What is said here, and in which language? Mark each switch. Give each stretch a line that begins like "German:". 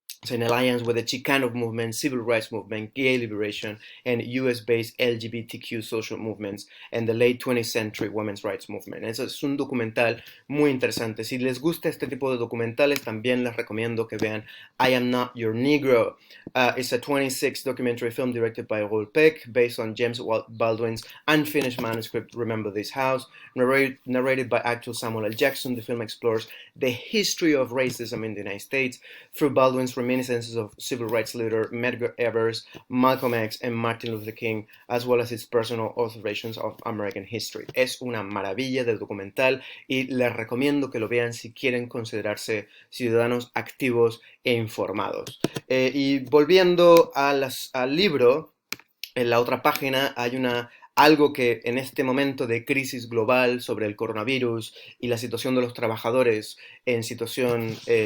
English: in alliance with the Chicano movement, civil rights movement, gay liberation, and US-based LGBTQ social movements, and the late 20th century women's rights movement.
Spanish: Eso es un documental muy interesante. Si les gusta este tipo de documentales, también les recomiendo que vean I Am Not Your Negro.
English: It's a 26 documentary film directed by Raoul Peck, based on James Baldwin's unfinished manuscript, Remember This House, narrated by actor Samuel L. Jackson. The film explores the history of racism in the United States through Baldwin's reminiscences of civil rights leader Medgar Evers, Malcolm X, and Martin Luther King, as well as his personal observations of American history.
Spanish: Es una maravilla de documental y les recomiendo que lo vean si quieren considerarse ciudadanos activos e informados. Y volviendo al libro, en la otra página hay algo que en este momento de crisis global sobre el coronavirus y la situación de los trabajadores en situación